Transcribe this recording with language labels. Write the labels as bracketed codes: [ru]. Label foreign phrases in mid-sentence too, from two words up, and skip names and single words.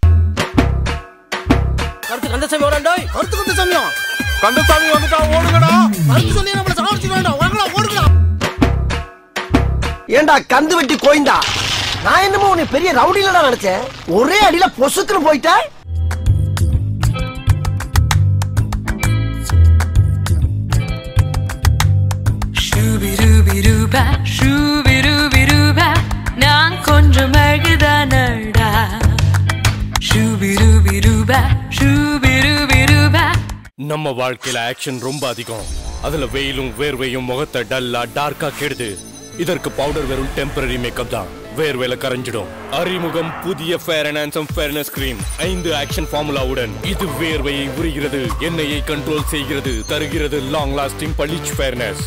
[ta] கந்தசாமி ஓடண்டோய். கந்தசாமி வந்துட்டா ஓடுங்கடா. கந்து சொல்லி நம்மள சாவடிச்சிடுவாடா. வாங்கடா ஓடுங்கடா. ஏண்டா கந்து வெட்டி கோயிந்தா? நான் என்னமோ உன்னை பெரிய ரவுடிலடா நினைச்சேன். ஒரே அடியில பொசுக்குன்னு போயிட்ட. Shooby-dooby-doo-ba, shooby-dooby-doo-ba, நான் கொஞ்சம் அழுகுடானடா. Shooby-dooby-doo-ba, shooby-dooby-doo-ba. நம்ம வாழ்க்கையில ஆக்ஷன் ரொம்ப அதிகம். அதுல வெயிலும் வேர்வையும் முகத்தை டல்லா டார்க்கா கெடுது. இதற்கு பவுடர் வெறும் [en] temporary makeup [ta] தான். வேர்வையில கரைஞ்சிடும். அறிமுகம் புதிய ஃபேர் அண்ட் ஹேண்ட்சம் [en] fairness cream. [ta] 5 ஆக்ஷன் ஃபார்முலாவுடன் இது வேர்வையை உரிகிறது, எண்ணெயை கண்ட்ரோல் செய்கிறது, தருகிறது [en] long lasting [ta] பளிச் ஃபேர்னஸ்.